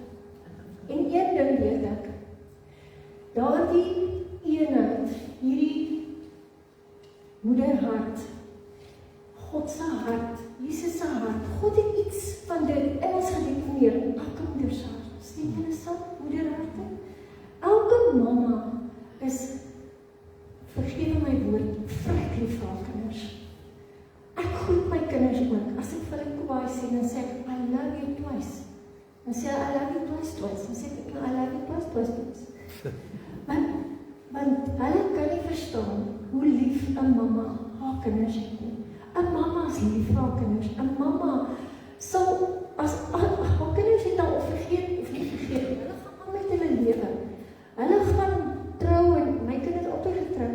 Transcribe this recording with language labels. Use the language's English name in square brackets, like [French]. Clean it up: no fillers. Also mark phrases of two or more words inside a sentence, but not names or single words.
[Afrikaans] En een ding weet ek, daardie eenheid, hierdie moederhart, God se hart, Jesus se hart, God het iets van dit in ons gedeponeer in elke moeder se hart. Sien julle saam, moederharte? Elke mamma is, vergewe my woord, vrek lief vir haar kinders. Ek groet my kinders ook. As ek vir hulle kwaai sê, dan sê ek, [English] I love you twice. [Afrikaans] Dan sê [English] I love you twice. [Afrikaans] Dan sê ek, [English] I love you twice. [Afrikaans] Want hulle kan nie verstaan hoe lief 'n mamma haar kinders het nie. 'n Mamma is lief vir haar kinders. 'n Mamma sal, as haar kinders het al vergeet, of nie vergeet, hulle gaan aan met hulle lewe. Hulle gaan trou, en my kinders het altyd getrou.